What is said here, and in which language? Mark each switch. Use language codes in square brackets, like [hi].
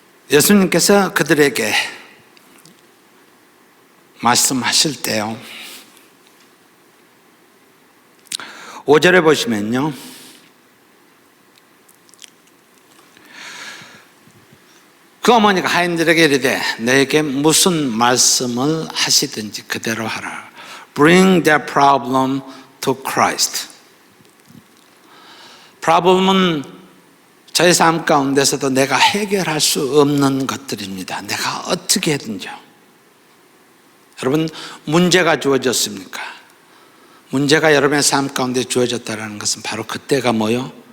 [ko] 예수님께서 그들에게 말씀하실 때요, 5절에 보시면요, 그 어머니가 하인들에게 이르되 너에게 무슨 말씀을 하시든지 그대로 하라. [en] Bring their problem to Christ. [ko] problem은 저의 삶 가운데서도 내가 해결할 수 없는 것들입니다. 내가 어떻게 해든지요. 여러분, 문제가 주어졌습니까? 문제가 여러분의 삶 가운데 주어졌다는 것은 바로 그때가 뭐요?